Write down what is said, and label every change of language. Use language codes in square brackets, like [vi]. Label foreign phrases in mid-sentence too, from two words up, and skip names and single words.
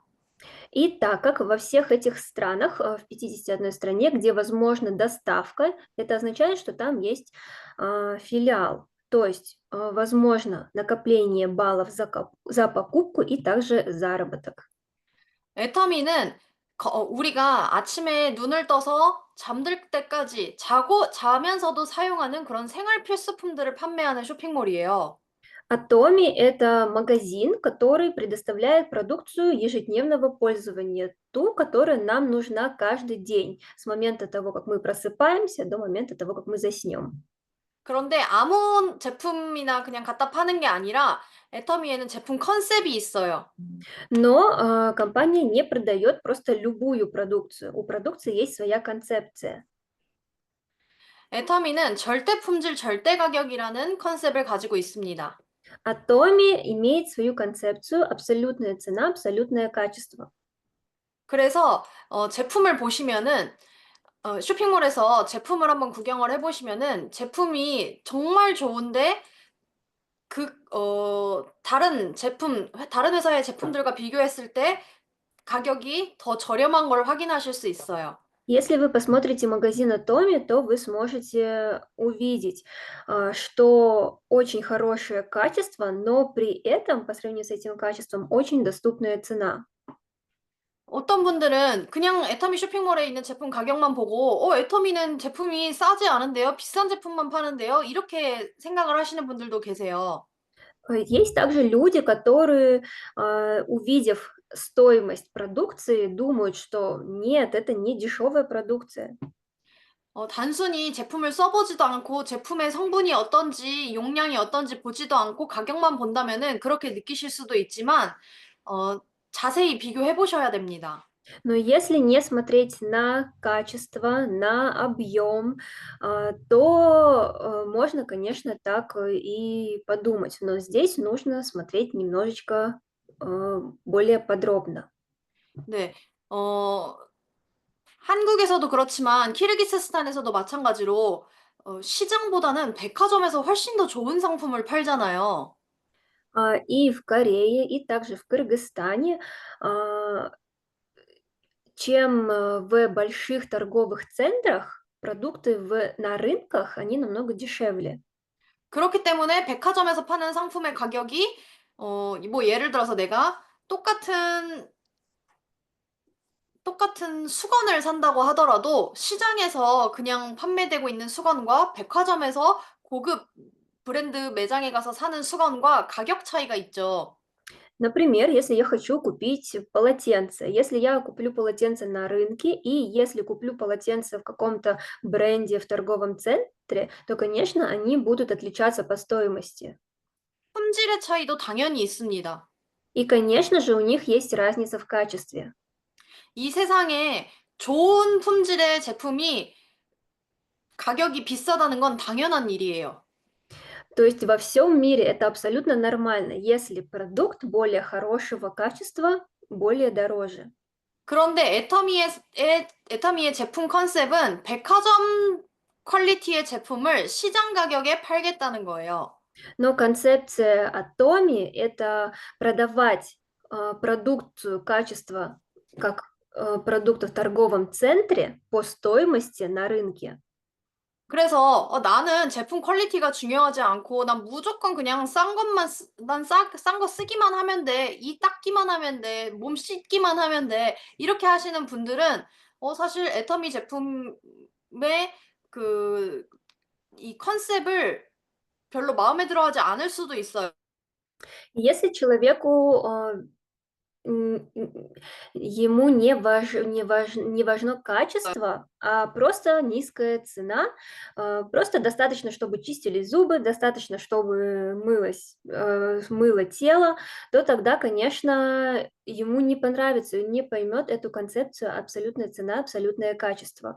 [ru] И так как во всех этих странах, в 51 стране, где возможна доставка, это означает, что там есть филиал. То есть возможно накопление баллов за покупку и также заработок. [ko] 애터미는 우리가 아침에 눈을 떠서 잠들 때까지 자면서도 사용하는 그런 생활 필수품들을 판매하는 쇼핑몰이에요. [ru] Atomi– это магазин, который предоставляет продукцию ежедневного пользования, ту, которая нам нужна каждый день, с момента того, как мы просыпаемся, до момента того, как мы заснем. [ko] 그런데 아무 제품이나 그냥 갖다 파는 게 아니라 애터미에는 제품 컨셉이 있어요. [ru] Но компания не продает просто любую продукцию. У продукции есть своя концепция. [ko] 애터미는 절대 품질 절대 가격이라는 컨셉을 가지고 있습니다. [ru] Atomi имеет свою концепцию абсолютная цена, абсолютное качество. [ko] 그래서 제품을 보시면은 쇼핑몰에서 제품을 한번 구경을 해 보시면은 제품이 정말 좋은데 다른 회사의 제품들과 비교했을 때 가격이 더 저렴한 걸 확인하실 수 있어요. [ru] Если вы посмотрите магазин Atomi, то вы сможете увидеть, что очень хорошее качество, но при этом, по сравнению с этим качеством, очень доступная цена. [ko] 어떤 분들은 그냥 애터미 쇼핑몰에 있는 제품 가격만 보고 애터미는 제품이 싸지 않은데요? 비싼 제품만 파는데요?" 이렇게 생각을 하시는 분들도 계세요. [ru] Есть также люди, которые, увидев стоимость продукции, думают, что нет, это не дешевая продукция. [ko] 단순히 제품을 써 보지도 않고 제품의 성분이 어떤지 용량이 어떤지 보지도 않고 가격만 본다면은 그렇게 느끼실 수도 있지만 어 자세히 비교해 보셔야 됩니다. [ru] Но если не смотреть на качество, на объем, то можно, конечно, так и подумать. Но здесь нужно смотреть немножечко более подробно. [ko] 네. 어 한국에서도 그렇지만 키르기스스탄에서도 마찬가지로 시장보다는 백화점에서 훨씬 더 좋은 상품을 팔잖아요. [ru] И в Корее, и также в Кыргызстане, а, чем в больших торговых центрах продукты на рынках, они намного дешевле. [ko] 그렇기 때문에 백화점에서 파는 상품의 가격이 뭐 예를 들어서 내가 똑같은 수건을 산다고 하더라도 시장에서 그냥 판매되고 있는 수건과 백화점에서 고급 브랜드 매장에 가서 사는 수건과 가격 차이가 있죠. [ru] Например, если я хочу купить полотенце, если я куплю полотенце на рынке и если куплю полотенце в каком-то бренде в торговом центре, то, конечно, они будут отличаться по стоимости. [ko] 품질의 차이도 당연히 있습니다. [ru] И, конечно же, у них есть разница в качестве. [ko] 이 세상에 좋은 품질의 제품이 가격이 비싸다는 건 당연한 일이에요. [ru] То есть во всем мире это абсолютно нормально, если продукт более хорошего качества, более дороже. [ko] 그런데 애터미의 제품 컨셉은 백화점 퀄리티의 제품을 시장 가격에 팔겠다는 거예요. [ru] Но концепция Atomi– это продавать продукцию качества как продукты в торговом центре по стоимости на рынке. [ko] 그래서 나는 제품 퀄리티가 중요하지 않고 난 무조건 그냥 싼 거 쓰기만 하면 돼. 이 닦기만 하면 돼. 몸 씻기만 하면 돼. 이렇게 하시는 분들은 사실 애터미 제품의 그 이 컨셉을 별로 마음에 들어하지 않을 수도 있어요. [ru] Если человеку Ему не важно качество, а просто низкая цена. Просто достаточно, чтобы чистились зубы, достаточно, чтобы мыло тело, то тогда, конечно, ему не понравится, не поймет эту концепцию абсолютная цена, абсолютное качество.